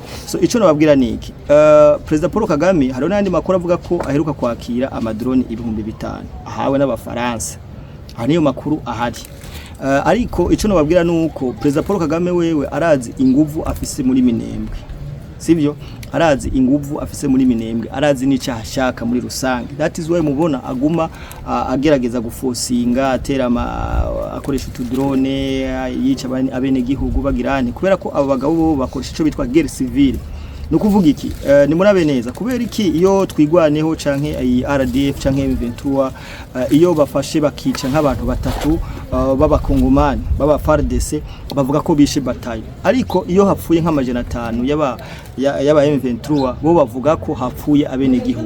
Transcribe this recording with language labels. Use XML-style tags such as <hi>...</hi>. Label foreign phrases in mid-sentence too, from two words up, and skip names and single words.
<rn>So ico nababwira niki President Paul Kagame hari n'andi makuru avuga ko aheruka kwakira amadrone 5,000 ahawe n'abafaransa. Haniyo makuru ahari. Ariko ico nababwira nuko President Paul Kagame wewe arazi inguvu afise muri Minembwe. Sivyo arazi inguvu afise muri Minembwe, arazi n'icyaha shaka muri rusange.</rn> <en>That is why</en> <rn>mubona aguma agerageza gufosinga atera akoresha utudrone yica abene gihugu bagirane kubera ko abo bagabo bo bakoresha ico bitwa</rn> <fr>guerre civile.</fr> <rn>Nukuvuga iki ni murabe neza kubera iki iyo twigwaneho canke RDF canke M23 iyo bafashe bakica nk'abantu batatu b'abakongomani baba FARDC bavuga ko bishe batayo ariko iyo hapfuye nk'amajana 5 yaba M23 bo bavuga ko hapfuye abene gihugu.</rn>